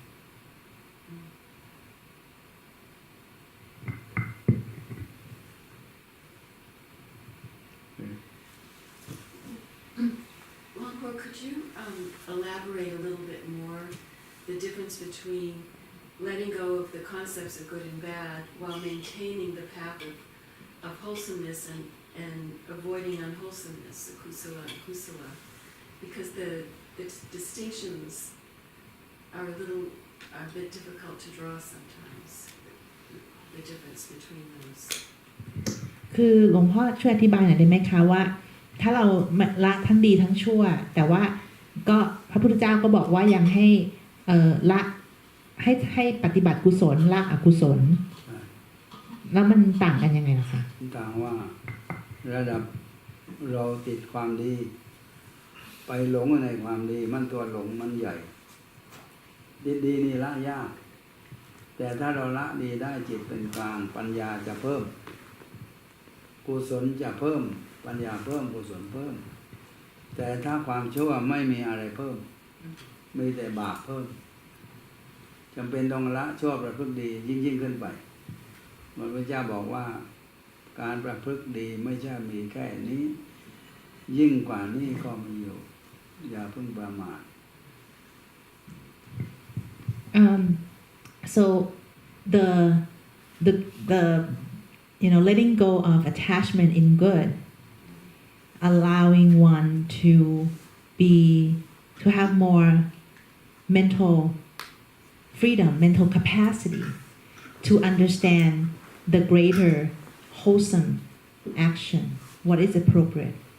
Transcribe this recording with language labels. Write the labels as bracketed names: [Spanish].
[English] Luang Por, could you elaborate a little bit more the difference between letting go of the concepts of good and bad while maintaining the path of wholesomeness and avoiding unwholesomeness, the kusala and kusala? Because the distinctions are a bit difficult to draw sometimes. The the difference between those. [Thai] คือหลวงพ่อช่วยอธิบายหน่อยได้ไหมคะว่า ถ้าเราละทั้งดีทั้งชั่ว แต่ว่าก็พระพุทธเจ้าก็บอกว่ายังให้ละให้ปฏิบัติกุศลละอกุศล แล้วมันต่างกันยังไงล่ะคะ ต่างว่าระดับเราติดความดี ไปหลงในความดีมันตัวหลงมันใหญ่ดีนี่ละยาก แต่ถ้าเราละดีได้จิตเป็นกลางปัญญาจะเพิ่ม กุศลจะเพิ่มปัญญาเพิ่มกุศลเพิ่มแต่ถ้าความชั่วไม่มีอะไรเพิ่มมีแต่บาปเพิ่มจำเป็นต้องละชั่วประพฤติดียิ่งขึ้นไปพระพุทธเจ้าบอกว่าการประพฤติดีไม่ใช่มีแค่นี้ยิ่งกว่านี้ก็มีอยู่อย่าเพิ่งประมาท [English] so the letting go of attachment in good, allowing one to have more mental freedom, mental capacity to understand the greater wholesome action, what is appropriate.